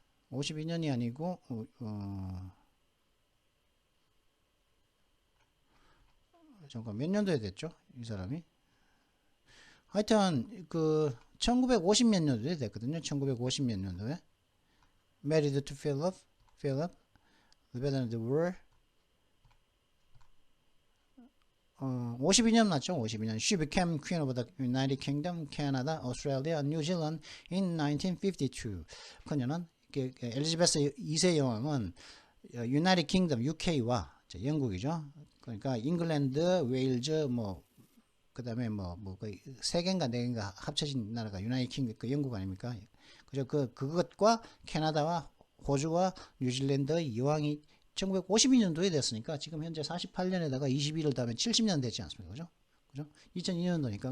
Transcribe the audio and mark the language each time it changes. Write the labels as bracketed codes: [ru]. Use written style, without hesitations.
[ko] 52년이 아니고, 잠깐 몇 년도에 됐죠? 이 사람이? 하여튼 1950 몇 년도에 됐거든요. 1950 몇 년도에. [en] Married to Philip [ko] Philip, [en] the war [ko] 52년 맞죠? 52년. [en] She became queen of the United Kingdom, Canada, Australia, New Zealand in 1952. [ko] 그녀는 엘리자베스 2세 여왕은 United Kingdom, UK와 영국이죠. 그러니까 잉글랜드, 웨일즈, 뭐 그다음에 세 개인가 네 개인가 합쳐진 나라가 유나이티드 킹덤 그 영국 아닙니까? 그죠? 그것과 캐나다와 호주와 뉴질랜드 여왕이 1952년도에 됐으니까 지금 현재 48년에다가 21을 더하면 70년 되지 않습니까? 그죠? 2002년도니까.